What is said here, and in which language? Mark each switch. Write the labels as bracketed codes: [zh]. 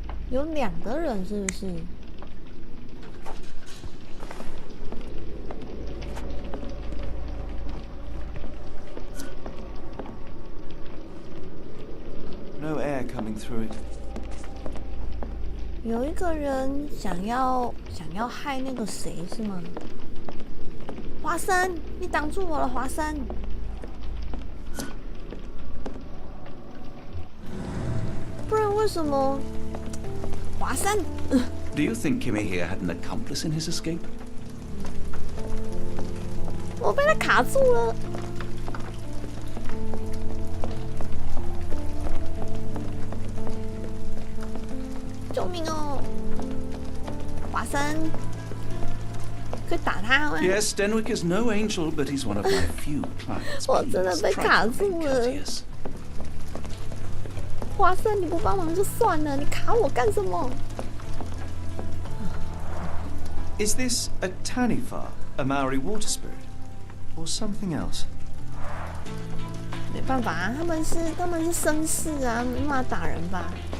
[zh] 有两个人是不是？ [en] No air coming through it. [zh] 有一个人想要害那个谁是吗？华生，你挡住我了，华生！不然为什么？华生， [en] Do you think Kimmy here had an accomplice in his escape? [zh] 我被他卡住了。救命哦！华生，可以打他吗？ [en] Yes, Denwick is no angel, but he's one of my few clients. [zh] 我真的被卡住了。华生，你不帮忙就算了，你卡我干什么？ [en] Is this a Tanifa, a Maori water spirit, or something else? [zh] 没办法啊，他们是绅士啊，没办法打人吧？